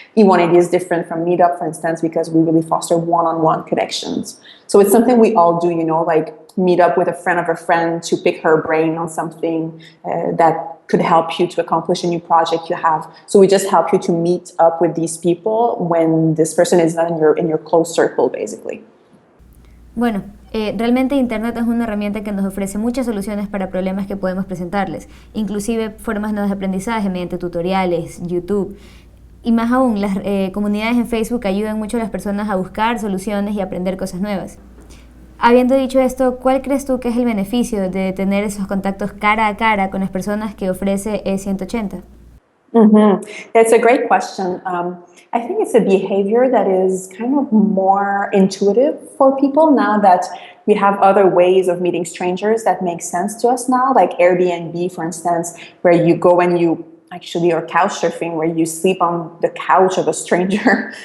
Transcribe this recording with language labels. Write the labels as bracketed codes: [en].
[en] E180 is different from Meetup, for instance, because we really foster one-on-one connections. So it's something we all do, like meet up with a friend of a friend to pick her brain on something that could help you to accomplish a new project you have. So we just help you to meet up with these people when this person is not in your close circle, basically. [es] Bueno, realmente Internet es una herramienta que nos ofrece muchas soluciones para problemas que podemos presentarles, inclusive formas nuevas de aprendizaje mediante tutoriales, YouTube. Y más aún, las comunidades en Facebook ayudan mucho a las personas a buscar soluciones y aprender cosas nuevas. Habiendo dicho esto, ¿cuál crees tú que es el beneficio de tener esos contactos cara a cara con las personas que ofrece E180? [en] That's a great question. I think it's a behavior that is kind of more intuitive for people now that we have other ways of meeting strangers that make sense to us now, like Airbnb, for instance, where you go and you actually, or couch surfing, where you sleep on the couch of a stranger.